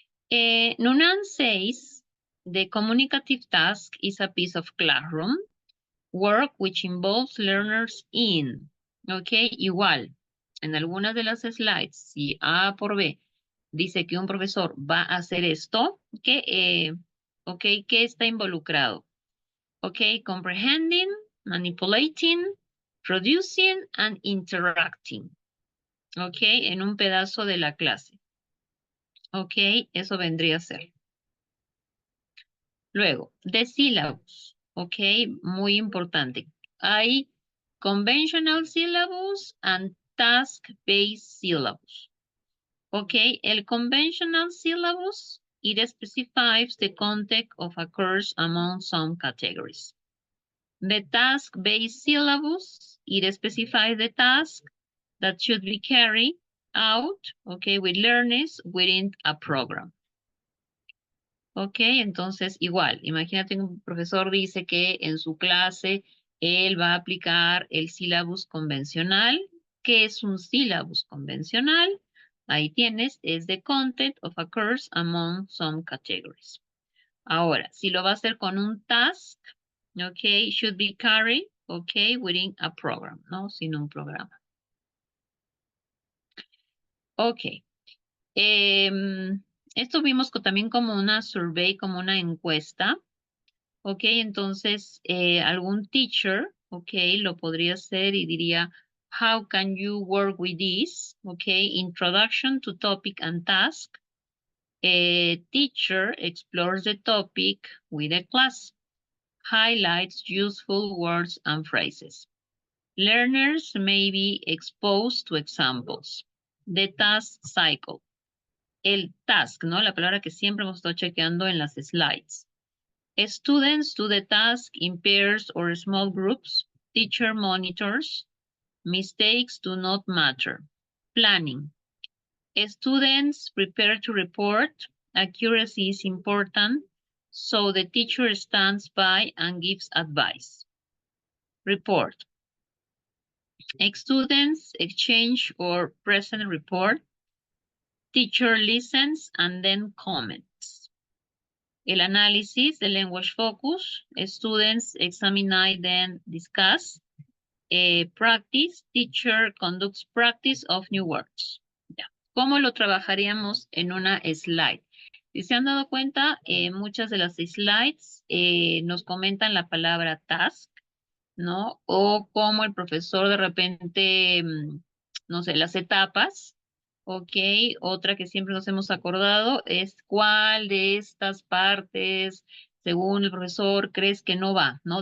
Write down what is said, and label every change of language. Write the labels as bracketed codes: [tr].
[en] Nunan says the communicative task is a piece of classroom work which involves learners in. [es] Ok, igual. En algunas de las slides, si A por B dice que un profesor va a hacer esto, ¿qué está involucrado? [en] Ok, comprehending, manipulating, producing, and interacting. [es] Ok, en un pedazo de la clase. Ok, eso vendría a ser. Luego, [en] the syllabus. [es] Ok, muy importante. Hay [en] conventional syllabus and task-based syllabus. Okay, [es] el [en] conventional syllabus, it specifies the content of a course among some categories. The task-based syllabus, it specifies the task that should be carried out, okay, with learners within a program. [es] Ok, entonces igual, imagínate un profesor dice que en su clase él va a aplicar el sílabus convencional. ¿Qué es un sílabus convencional? Ahí tienes, es [en] the content of a course among some categories. [es] Ahora, si lo va a hacer con un task, ok, [en] should be carried, [es] ok, [en] within a program, [es] ¿no? Sin un programa. Ok. Esto vimos también como una survey, como una encuesta. Ok, entonces algún teacher, ok, lo podría hacer y diría, [en] how can you work with this? Ok, introduction to topic and task. Teacher explores the topic with a class. Highlights useful words and phrases. Learners may be exposed to examples. The task cycle. [es] El task, ¿no? La palabra que siempre hemos estado chequeando en las slides. [en] Students do the task in pairs or small groups. Teacher monitors. Mistakes do not matter. Planning. Students prepare to report. Accuracy is important, so the teacher stands by and gives advice. Report. Students exchange or present report. Teacher listens and then comments. [es] El análisis, [en] the language focus. Students examine, then discuss. Practice, teacher conducts practice of new words. [es] Ya. ¿Cómo lo trabajaríamos en una slide? Si se han dado cuenta, muchas de las slides nos comentan la palabra task, ¿no? O como el profesor de repente, no sé, las etapas. Ok, otra que siempre nos hemos acordado es cuál de estas partes, según el profesor, crees que no va, ¿no?